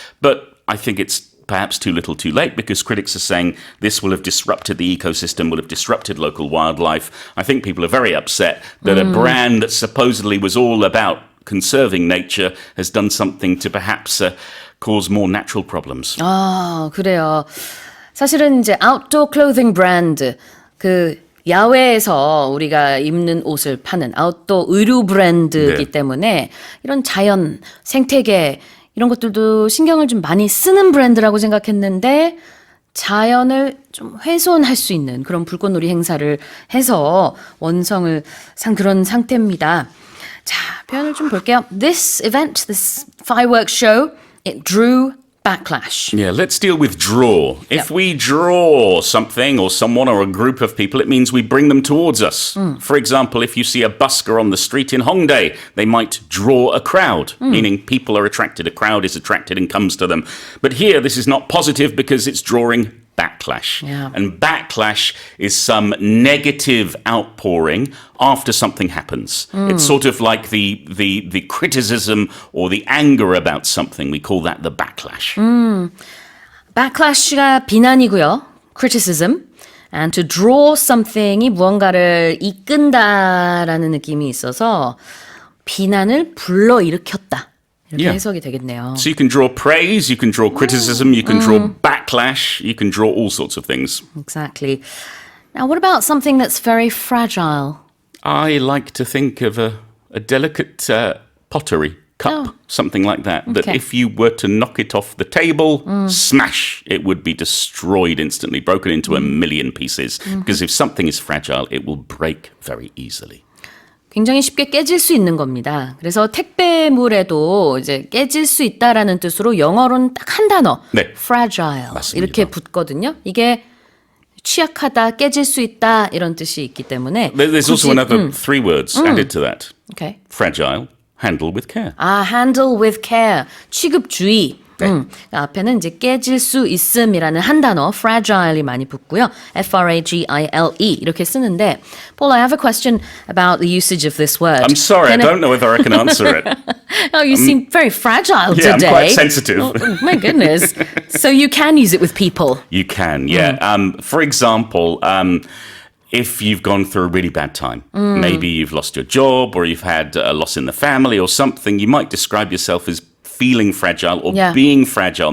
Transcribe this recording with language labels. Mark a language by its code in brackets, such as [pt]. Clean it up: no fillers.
[en] But I think it's perhaps too little too late because critics are saying this will have disrupted the ecosystem, will have disrupted local wildlife. I think people are very upset that a brand that supposedly was all about conserving nature has done something to perhaps cause more natural problems. [ko] 아, 그래요. 사실은 이제 [en] outdoor clothing brand, [ko] 그 야외에서 우리가 입는 옷을 파는 아웃도어 의류 브랜드이기 때문에 이런 자연, 생태계 이런 것들도 신경을 좀 많이 쓰는 브랜드라고 생각했는데 자연을 좀 훼손할 수 있는 그런 불꽃놀이 행사를 해서 원성을 산 그런 상태입니다. 자, 표현을 좀 볼게요. [en] This event, this fireworks show, it drew backlash. Yeah, let's deal with draw. If we draw something or someone or a group of people, it means we bring them towards us. For example, if you see a busker on the street in Hongdae, they might draw a crowd, meaning people are attracted, a crowd is attracted and comes to them. But here, this is not positive because it's drawing backlash. Yeah. And backlash is some negative outpouring after something happens. It's sort of like the criticism or the anger about something. We call that the backlash. [ko] Backlash가 비난이고요. [en] Criticism. And to draw something [ko] 이 무언가를 이끈다라는 느낌이 있어서 비난을 불러일으켰다. 이렇게 해석이 되겠네요. [en] So you can draw praise, you can draw criticism, you can draw backlash, you can draw all sorts of things. Exactly. Now, what about something that's very fragile? I like to think of a delicate pottery cup, something like that, that if you were to knock it off the table, smash, it would be destroyed instantly, broken into a million pieces. Because if something is fragile, it will break very easily. [ko] 굉장히 쉽게 깨질 수 있는 겁니다. 그래서 택배물에도 이제 깨질 수 있다라는 뜻으로 영어로는 딱 한 단어, fragile 맞습니다. 이렇게 붙거든요. 이게 취약하다, 깨질 수 있다 이런 뜻이 있기 때문에 [en] There's also another 3 words added to that. Okay. Fragile, handle with care. [ko] 아, [en] handle with care, [ko] 취급주의. 앞에는 이제 깨질 수 있음이라는 한 단어, fragile이 많이 붙고요. [en] F-R-A-G-I-L-E [ko] 이렇게 쓰는데, [en] Paul, I have a question about the usage of this word. I'm sorry, I don't know whether I can answer it. Oh, you seem very fragile Yeah, today. I'm quite sensitive. Oh, my goodness. So you can use it with people. You can, yeah. For example, if you've gone through a really bad time, maybe you've lost your job or you've had a loss in the family or something, you might describe yourself as feeling fragile or being fragile.